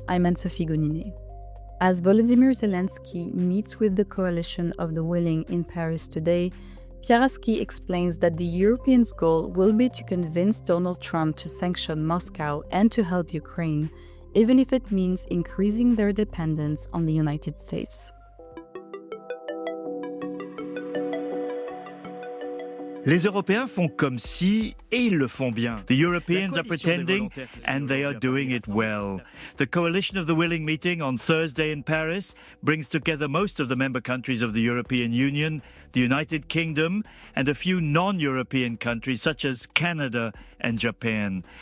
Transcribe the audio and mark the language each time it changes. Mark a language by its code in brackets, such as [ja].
[en] I'm Anne-Sophie Goninet. As Volodymyr Zelensky meets with the coalition of the willing in Paris today, Pierre Haski explains that the Europeans' goal will be to convince Donald Trump to sanction Moscow and to help Ukraine, even if it means increasing their dependence on the United States. [fr] Les Européens font comme si, et ils le font bien. [en] The Europeans are pretending, and they are doing it well. The Coalition of the Willing meeting on Thursday in Paris brings together most of the member countries of the European Union, the United Kingdom, and a few non-European countries such as Canada and Japan.